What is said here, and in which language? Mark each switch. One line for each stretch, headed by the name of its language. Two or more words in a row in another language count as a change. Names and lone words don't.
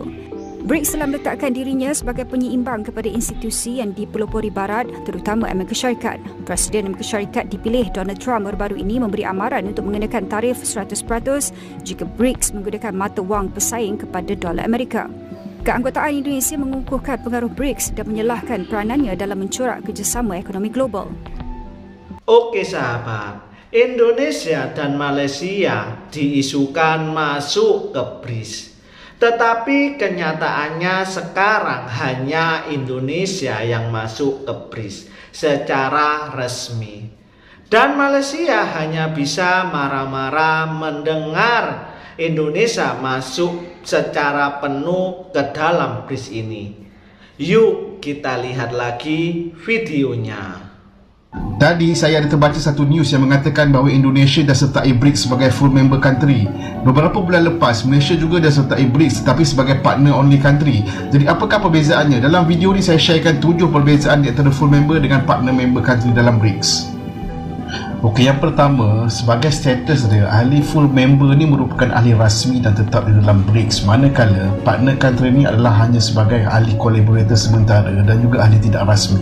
Malay: BRICS telah meletakkan dirinya sebagai penyeimbang kepada institusi yang dipelopori Barat, terutama Amerika Syarikat. Presiden Amerika Syarikat dipilih Donald Trump baru-baru ini memberi amaran untuk mengenakan tarif 100% jika BRICS menggunakan mata wang pesaing kepada dolar Amerika. Keanggotaan Indonesia mengukuhkan pengaruh BRICS dan menyalahkan peranannya dalam mencorak kerjasama ekonomi global.
Indonesian: Oke sahabat, Indonesia dan Malaysia diisukan masuk ke BRICS. Tetapi kenyataannya sekarang hanya Indonesia yang masuk ke BRICS secara resmi. Dan Malaysia hanya bisa marah-marah mendengar Indonesia masuk secara penuh ke dalam BRICS ini. Yuk kita lihat lagi videonya.
Malay: Tadi saya ada terbaca satu news yang mengatakan bahawa Indonesia dah sertai BRICS sebagai
English: full member country.
Malay: Beberapa bulan lepas, Malaysia juga dah sertai BRICS tetapi sebagai
English: partner only country.
Malay: Jadi apakah perbezaannya? Dalam video ni saya sharekan 7 perbezaan di antara
English: full member
Malay: dengan
English: partner member country
Malay: dalam BRICS. Okey, yang pertama, sebagai status dia, ahli
English: full member
Malay: ni merupakan ahli rasmi dan tetap di dalam BRICS, manakala partner country ni adalah hanya sebagai ahli collaborator sementara dan juga ahli tidak rasmi.